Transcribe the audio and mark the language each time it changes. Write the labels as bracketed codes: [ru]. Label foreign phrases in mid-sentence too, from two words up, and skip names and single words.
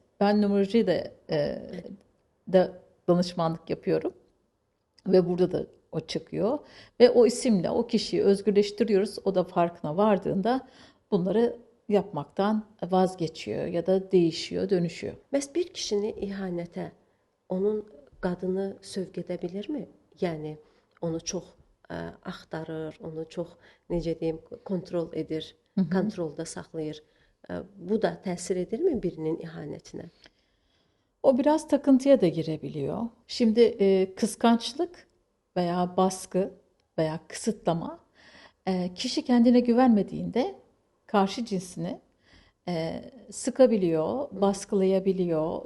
[tr] Ben numerolojiye de danışmanlık yapıyorum ve burada da o çıkıyor ve o isimle o kişiyi özgürleştiriyoruz. O da farkına vardığında bunları yapmaktan vazgeçiyor ya da değişiyor, dönüşüyor. [az] Məhz bir kişini ihanətə onun qadını sövq edə bilirmi? Yəni onu çox axtarır, onu çox necə deyim, kontrol edir, kontrolda saxlayır. Bu da təsir edirmi birinin ihanətinə? [tr] O biraz takıntıya da girebiliyor. Şimdi kıskançlık veya baskı veya kısıtlama kişi kendine güvenmediğinde karşı cinsini sıkabiliyor, baskılayabiliyor.